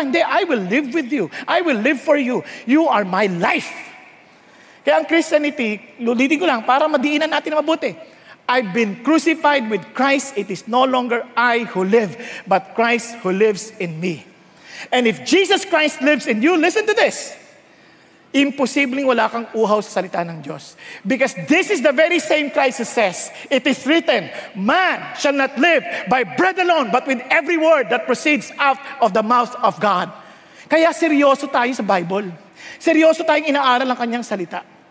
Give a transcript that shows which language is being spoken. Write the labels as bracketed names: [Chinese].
[English] Hindi, I will live with you. I will live for you. You are my life. [Filipino] Kaya ang Christianity, ulitin ko lang, para madiinan natin na mabuti. [English] I've been crucified with Christ. It is no longer I who live, but Christ who lives in me. And if Jesus Christ lives in you, listen to this. [Filipino] Imposibleng wala kang uhaw sa salita ng Diyos. [English] Because this is the very same Christ who says, it is written, man shall not live by bread alone, but with every word that proceeds out of the mouth of God. [Filipino] Kaya seryoso tayo sa Bible. Seryoso tayong inaaral ang kanyang salita.